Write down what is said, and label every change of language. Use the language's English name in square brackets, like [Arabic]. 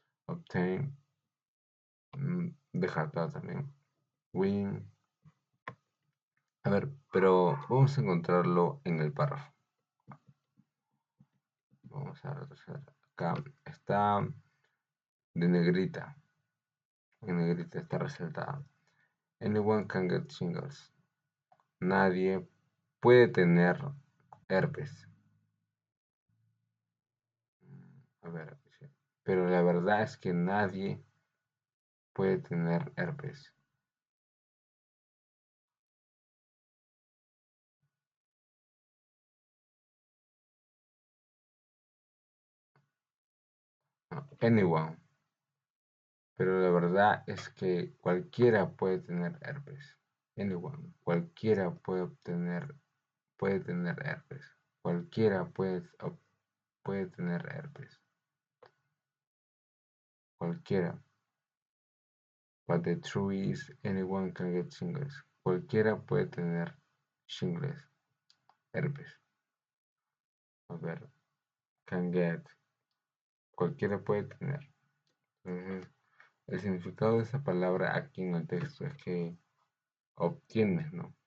[Spanish] Obtain, descartado también. Win. A ver, pero vamos a encontrarlo en el párrafo. Vamos a ver. Acá está de negrita. En negrita está resaltada. [English] Anyone can get shingles. [Spanish] Nadie puede tener herpes. A ver, pero la verdad es que nadie puede tener herpes. No, anyone. Pero la verdad es que cualquiera puede tener herpes. Anyone. Cualquiera puede tener herpes. Cualquiera puede tener herpes. Cualquiera. [English] But the truth is, anyone can get shingles. [Spanish] Cualquiera puede tener shingles. Herpes. A ver. [English] Can get. [Spanish] Cualquiera puede tener. Entonces, el significado de esa palabra aquí en el texto es que obtienes, ¿no?